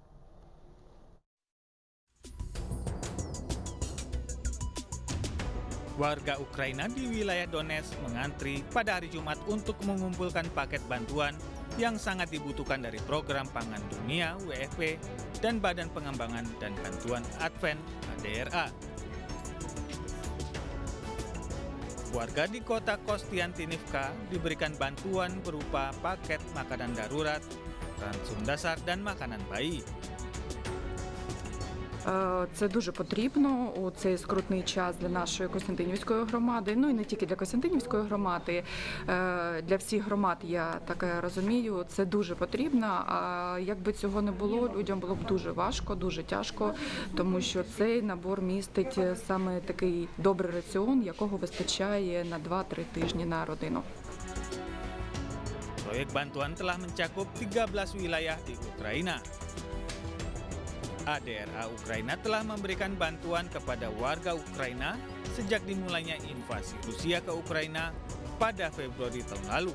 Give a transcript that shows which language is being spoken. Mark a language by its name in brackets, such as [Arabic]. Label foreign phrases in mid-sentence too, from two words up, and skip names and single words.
[Indonesian] Warga Ukraina di wilayah Donetsk mengantri pada hari Jumat untuk mengumpulkan paket bantuan yang sangat dibutuhkan dari Program Pangan Dunia WFP dan Badan Pengembangan dan Bantuan Advent ADRA. Warga di kota Kostiantynivka diberikan bantuan berupa paket makanan darurat, ransum dasar, dan makanan bayi. [Ukrainian] Це дуже потрібно у цей скрутний час для нашої Костянтинівської громади, ну і не тільки для Костянтинівської громади, для всіх громад, я таке розумію, це дуже потрібно, а якби цього не було, людям було б дуже важко, дуже тяжко, тому що цей набор містить саме такий добрий раціон, якого вистачає на 2-3 тижні на родину. [Indonesian] Proyek bantuan telah mencakup 13 wilayah di Ukraina. ADRA Ukraina telah memberikan bantuan kepada warga Ukraina sejak dimulainya invasi Rusia ke Ukraina pada Februari tahun lalu.